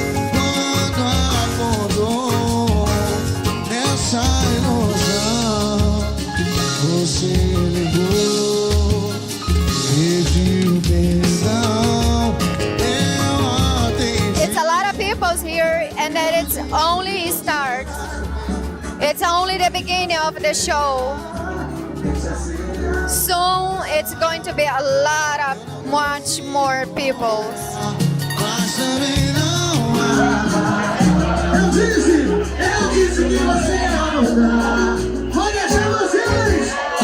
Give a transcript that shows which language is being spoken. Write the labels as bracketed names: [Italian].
[Portuguese] Quando acordou nessa ilusão, você ligou, pediu perdão, eu atendi. [English] It's a lot of people's here, and then it's only start. It's only the beginning of the show. Soon it's going to be a lot of much more people. [Portuguese] Mas também não há. Eu disse que você ia mudar. Vou deixar vocês.